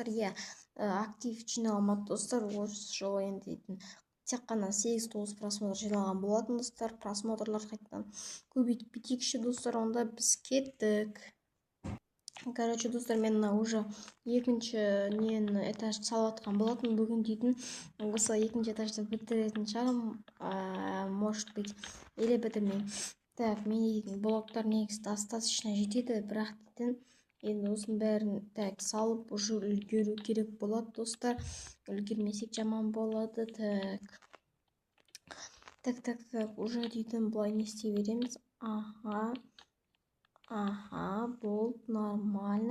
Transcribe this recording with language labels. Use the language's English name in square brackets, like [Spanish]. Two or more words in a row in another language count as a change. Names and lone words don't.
[Kazakh] Иә, актив жиналмады достар. Осы жолы енді дейтін тек қана 8-9 просмотр жиналған болатын достар. Просмотрлар қайтадан көбейтіп кетейікші достар, онда біз кеттік. Короче, достар, мен уже екінші этажды салып жатқан болатын бүгін дейтін. Осы екінші этажды бітіретін шығармын, [Russian] может быть, или бітірмеймін. [Kazakh] Так, мен дейтін блоктар негізі достаточно жетеді, бірақ дейтін енді осының бәрін так салып уже үлгеру керек болады достар. Үлгермесек жаман болады. Так, уже дейтін былай не істей береміз. Ага, болды, нормально.